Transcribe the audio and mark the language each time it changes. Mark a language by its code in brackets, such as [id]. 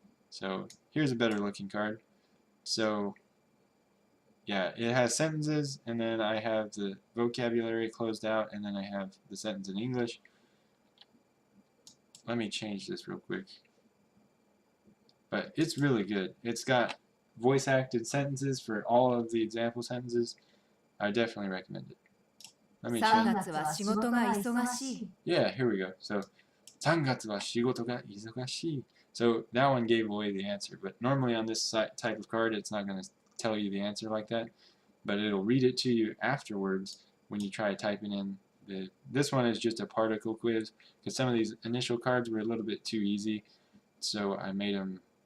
[en] So here's a better looking card. So yeah, it has sentences, and then I have the vocabulary closed out, and then I have the sentence in English. Let me change this real quick. But it's really good. It's got voice acted sentences for all of the example sentences. I definitely recommend it. Let me change. [ja] 3月は仕事が忙しい。 [en] Yeah, here we go. So [ja] 3月は仕事が忙しい. [en] So that one gave away the answer, but normally on this type of card it's not going to tell you the answer like that, but it'll read it to you afterwards when you try typing in this one is just a particle quiz, because some of these initial cards were a little bit too easy, so I made them